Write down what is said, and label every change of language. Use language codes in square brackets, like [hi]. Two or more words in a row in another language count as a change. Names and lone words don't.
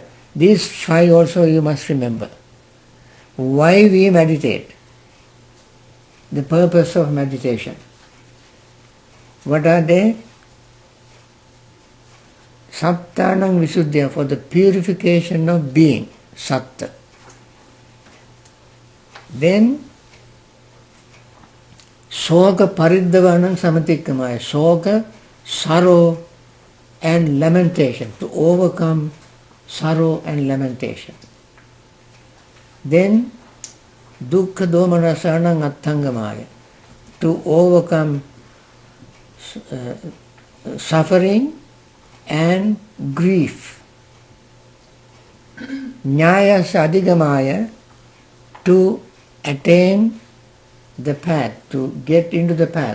[en] These 5 also you must remember. Why we meditate? The purpose of meditation. What are they? [pi] Sattanang visuddhya, [en] for the purification of being, satta. [pi] Then soka pariddhavanam samatikkamaya. [en] Soka, sorrow and lamentation, to overcome sorrow and lamentation. [pi] Then dukkha domanasanam atthangamaya, [en] to overcome suffering and grief. [pi] Nyaya sadhigamaya, [en] to attain the path, to get into the path.